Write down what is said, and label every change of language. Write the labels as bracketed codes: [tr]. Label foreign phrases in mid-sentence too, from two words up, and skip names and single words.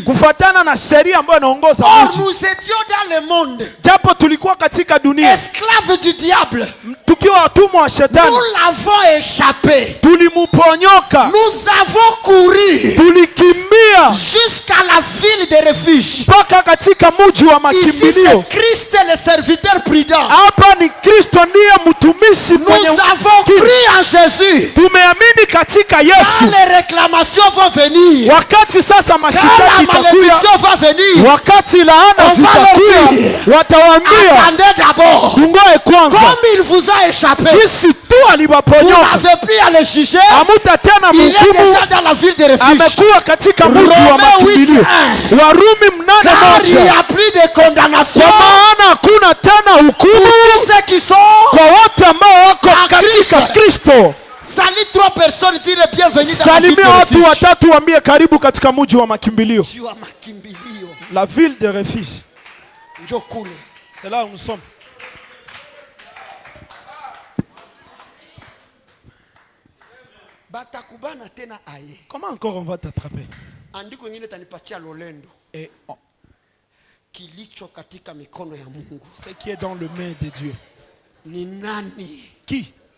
[sw] kufuatana na sheria ambayo inaongoza [fr] Or [sw] mji. [fr] nous étions dans le monde, [sw] Japo tulikuwa katika dunia [fr] esclaves du diable, [sw] tukiwa watumwa wa shetani, [fr] nous l'avons échappé, [sw] tulimuponyoka, [fr] nous avons couru [sw] tulikimbia [fr] jusqu'à la ville de refuge. [sw] mpaka katika mji wa [fr] Ici [sw] makimbilio. [fr] c'est Christ le serviteur prudent. [sw] Hapa ni Kristo ndiye mtumishi mwenye [fr] Nous avons cru en Jésus. [sw] tumeamini katika Yesu. [fr] Quand les réclamations vont venir, [sw] Wakati sasa [fr] quand [sw] mashitaki [fr] la [sw] itakuya, [fr] malédiction va venir, [sw] wakati laana [fr] on va [sw] zitakuya, [fr] leur dire, [sw] watawaambia [fr] attendez d'abord, [sw] tungoe kwanza, [fr] comme il vous a échappé, [sw] jinsi tu [fr] vous [sw] aliwaponyoka, [fr] n'avez plus à le juger, [sw] hamuta tena [fr] il est [sw] mhukumu, [fr] déjà dans la ville de refuge. [sw] amekuwa katika mji wa [fr] Romains [sw] makimbilio. [fr] 8:1. [sw] Warumi [fr] Car il n'y [sw] 8:1. [fr] a plus de condamnation [sw] Kwa maana hakuna tena [fr] pour [sw] hukumu [fr] tous ceux qui sont. [sw] kwa wote ambao wako [fr] En [sw] katika [fr] Christ. [sw] Kristo. [fr] Salut 3 personnes, dire bienvenue dans la ville [sw] Salimia [fr] de [sw] watu [fr] refuge. [sw] watatu, waambie karibu katika mji wa makimbilio, Mji wa makimbilio. [fr] la ville de refuge. [sw] Njoo kule. [fr] C'est là où nous sommes. [sw] Batakubana tena aye. [fr] Comment encore on va t'attraper? [sw] Andiko nyingine tanipatia lolendo. [fr] Et [sw] Kilicho katika mikono ya Mungu. [fr] ce qui est dans le main de Dieu. [sw] Ni nani? [fr] Qui?